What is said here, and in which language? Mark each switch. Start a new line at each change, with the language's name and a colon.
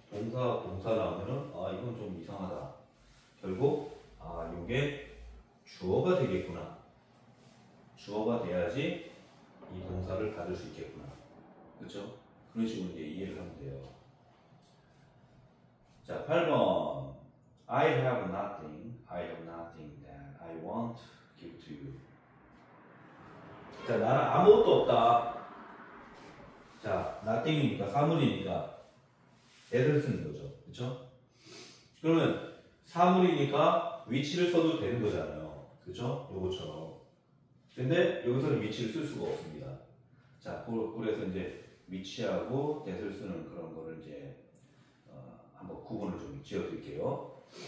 Korean: 동사 나오면은, 이건 좀 이상하다. 결국, 요게 주어가 되겠구나. 주어가 돼야지 이 동사를 받을 수 있겠구나. 그렇죠? 그런 식으로 이제 이해를 하면 돼요. 자, 8번.
English: I have nothing that I want to give to you.
Korean: 자, 나는 아무것도 없다. 자, nothing이니까, 사물이니까 that을 쓰는 거죠. 그렇죠? 그러면 사물이니까 위치를 써도 되는 거잖아요. 그죠? 요거처럼. 근데 여기서는 위치를 쓸 수가 없습니다. 자, 그래서 이제 위치하고 that을 쓰는 그런 거를 이제 한번 구분을 좀 지어 드릴게요.